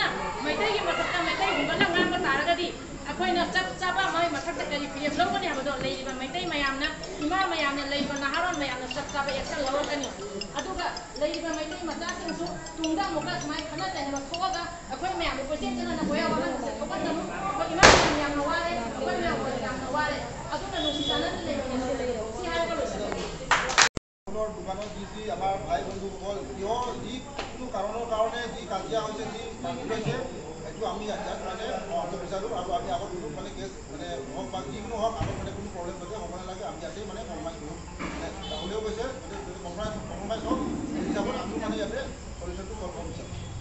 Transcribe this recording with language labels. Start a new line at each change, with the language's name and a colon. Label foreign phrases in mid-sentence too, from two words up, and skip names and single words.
Manipuri: ꯃꯩꯇꯩꯒꯤ ꯃꯊꯛꯇ ꯃꯩꯇꯩ ꯍꯨꯝꯕꯅ ꯉꯥꯡꯕ ꯇꯥꯔꯒꯗꯤ ꯑꯩꯈꯣꯏꯅ ꯆꯞ ꯆꯥꯕ ꯃꯣꯏ ꯃꯊꯛꯇ ꯀꯔꯤ ꯐꯤꯔꯦꯞ ꯂꯧꯒꯅꯤ ꯍꯥꯏꯕꯗꯣ ꯂꯩꯔꯤꯕ ꯃꯩꯇꯩ ꯃꯌꯥꯝꯅ ꯏꯃꯥ ꯃꯌꯥꯝꯅ ꯂꯩꯔꯤꯕ ꯅꯍꯥꯔꯣꯟ ꯃꯌꯥꯝꯅ ꯆꯞ ꯆꯥꯕ ꯑꯦꯛꯁꯟ ꯂꯧꯔꯛꯀꯅꯤ ꯑꯗꯨꯒ ꯂꯩꯔꯤꯕ ꯃꯩꯇꯩ ꯃꯆꯥꯁꯤꯡꯁꯨ ꯇꯨꯡꯗ ꯑꯃꯨꯛꯀ ꯁꯨꯃꯥꯏꯅ ꯈꯟꯅ ꯆꯩꯅꯕ ꯊꯣꯛꯑꯒ ꯑꯩꯈꯣꯏ ꯃꯌꯥꯝꯕꯨ ꯀꯣꯏꯆꯦꯟ ꯆꯦꯟꯅꯅ ꯍꯣꯌꯥ ꯋꯥꯍꯟꯕꯁꯦ ꯊꯣꯛꯍꯟꯒꯅꯨ ꯑꯩꯈꯣꯏ ꯏꯃꯥ ꯃꯌꯥꯝ ꯌꯥꯝꯅ ꯋꯥꯔꯦ ꯑꯩꯈꯣꯏ ꯃꯌꯥꯝ ꯌꯥꯝꯅ ꯋꯥꯔꯦ ꯑꯗꯨꯅ ꯅꯨꯡꯁꯤ ꯆꯥꯟꯅꯅ ꯂꯩꯃꯤꯟꯅꯁꯤ ꯁꯤ ꯍꯥꯏꯔꯒ লোꯏꯁꯤꯜꯂꯦ
Assamese: দোকানত যি আমাৰ ভাই বন্ধুসকল যিকোনো কাৰণৰ কাৰণে যি কাজিয়া হৈছে যি মাৰপিট হৈছে সেইটো আমি ইয়াত মানে সমাপ্ত বিচাৰোঁ আৰু আমি আগত কোনো মানে কেছ মানে হওক বা যিকোনো হওক আগত মানে কোনো প্ৰব্লেম যাতে হ'ব নালাগে আমি ইয়াতে মানে কম্প্ৰমাইজ কৰোঁ মানে ৰাহুলেও কৈছে কম্প্ৰমাইজ হওক সেই হিচাপত আমিও মানে ইয়াতে সলিউশ্যনটো কৰিব বিচাৰোঁ